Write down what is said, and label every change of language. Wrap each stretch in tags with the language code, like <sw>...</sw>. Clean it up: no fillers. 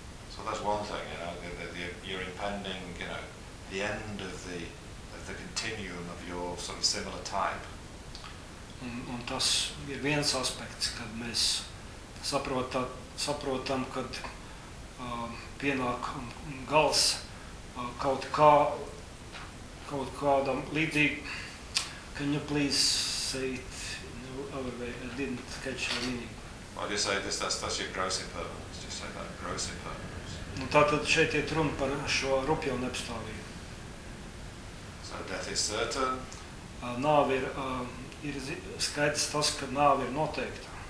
<en>So that's one thing, you know, the you're impending, you know, the end of the continuum of your sort of similar type.</en> <lv>Un tas ir viens aspekts, kad mēs saprotam, kad pienāk gals kaut kādam līdzīgi.</lv> <en>Can you please say it other way? I didn't catch the meaning. Why do you say this? That's your gross impermanence. Just say that, gross impermanence.</en> <lv>Tātad šeit iet runa par šo rupjo nepastāvību.</lv> <en>So death is certain.</en> <lv>Nāve ir skaidrs tas, ka nāve ir noteikta.</lv>